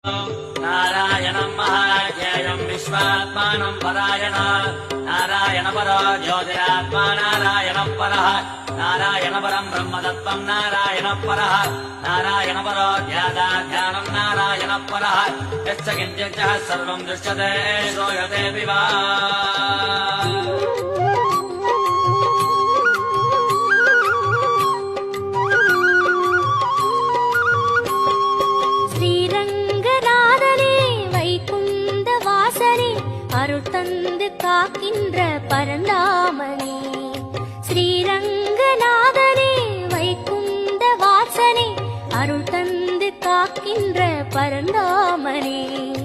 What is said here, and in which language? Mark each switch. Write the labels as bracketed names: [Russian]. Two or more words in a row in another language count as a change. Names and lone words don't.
[Sanskrit] नारायणं महाज्ञेयं विश्वात्मानं परायण नारायण परो ज्योतिरात्मा नारायणः परः नारायण परं ब्रह्मतत्त्वं नारायणः परः नारायण परो ध्यानं नारायणः परः यश्च किञ्चित् सर्वं दृश्यते श्रूयतेऽपि वा [Tamil] தந்து காக்கின்ற பரந்தாமனே ஸ்ரீரங்கநாதனே வைகுந்த வாசனே அருள் தந்து காக்கின்ற பரந்தாமனே